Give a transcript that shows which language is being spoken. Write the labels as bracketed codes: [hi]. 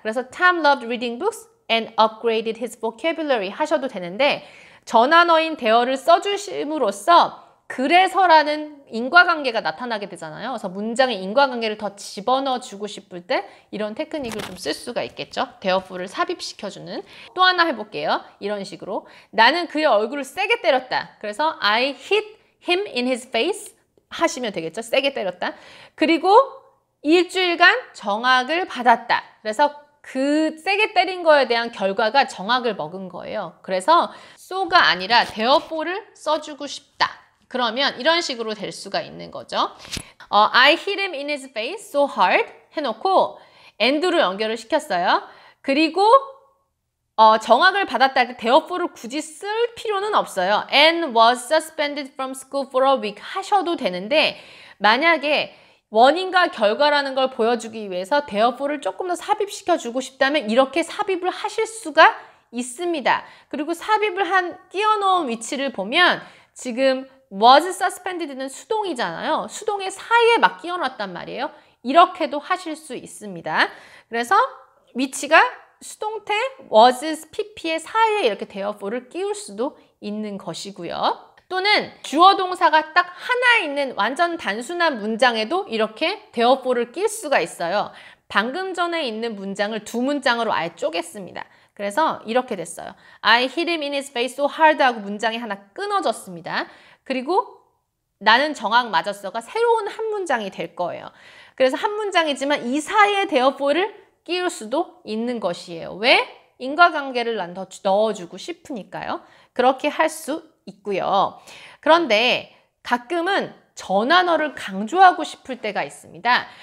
[ko] 그래서 [en] Tom loved reading books and upgraded his vocabulary [ko] 하셔도 되는데 전환어인 there를 써주심으로써 그래서라는 인과관계가 나타나게 되잖아요. 그래서 문장에 인과관계를 더 집어넣어 주고 싶을 때 이런 테크닉을 좀 쓸 수가 있겠죠. therefore를 삽입시켜주는. 또 하나 해볼게요. 이런 식으로 나는 그의 얼굴을 세게 때렸다. 그래서 [en] I hit him in his face [ko] 하시면 되겠죠. 세게 때렸다. 그리고 일주일간 정학을 받았다. 그래서 그 세게 때린 거에 대한 결과가 정학을 먹은 거예요. 그래서 so가 아니라 therefore를 써주고 싶다. 그러면 이런 식으로 될 수가 있는 거죠. [en] I hit him in his face so hard [ko] 해놓고 and로 연결을 시켰어요. 그리고 정학을 받았다 할 때 therefore를 굳이 쓸 필요는 없어요. [en] and was suspended from school for a week [ko] 하셔도 되는데 만약에 원인과 결과라는 걸 보여주기 위해서 therefore를 조금 더 삽입시켜 주고 싶다면 이렇게 삽입을 하실 수가 있습니다. 그리고 삽입을 끼워놓은 위치를 보면 지금 was suspended는 수동이잖아요. 수동의 사이에 막 끼워놨단 말이에요. 이렇게도 하실 수 있습니다. 그래서 위치가 수동태 was, pp의 사이에 이렇게 therefore를 끼울 수도 있는 것이고요. 또는 주어 동사가 딱 하나 있는 완전 단순한 문장에도 이렇게 therefore를 낄 수가 있어요. 방금 전에 있는 문장을 두 문장으로 아예 쪼갰습니다. 그래서 이렇게 됐어요. [en] I hit him in his face so hard [ko] 하고 문장이 하나 끊어졌습니다. 그리고 나는 정학 맞았어가 새로운 한 문장이 될 거예요. 그래서 한 문장이지만 이 사이에 therefore를 끼울 수도 있는 것이에요. 왜? 인과관계를 난 더 넣어주고 싶으니까요. 그렇게 할 수 있고요. 그런데 가끔은 전환어를 강조하고 싶을 때가 있습니다.